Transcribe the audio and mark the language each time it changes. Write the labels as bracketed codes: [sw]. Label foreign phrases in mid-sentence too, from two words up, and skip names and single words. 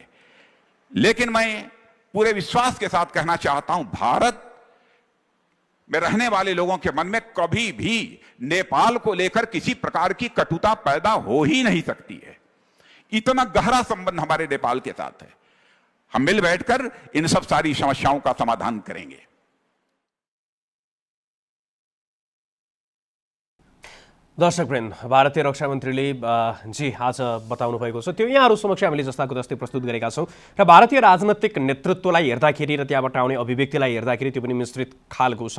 [hi] लेकिन मैं पूरे विश्वास के साथ कहना चाहता हूं, भारत में रहने वाले लोगों के मन में कभी भी नेपाल को लेकर किसी प्रकार की कटुता पैदा हो ही नहीं सकती है। इतना गहरा संबंध हमारे नेपाल के साथ है। हम मिल बैठकर इन सब सारी समस्याओं का समाधान करेंगे। [ne] दर्शकवृन्द, भारतीय रक्षा मन्त्रीले जी आज बताउनु भएको छ त्यो यहाँहरू समक्ष हामीले जस्ताको जस्तै प्रस्तुत गरेका छौँ। र भारतीय राजनैतिक नेतृत्वलाई हेर्दाखेरि र त्यहाँबाट आउने अभिव्यक्तिलाई हेर्दाखेरि त्यो पनि मिश्रित खालको छ।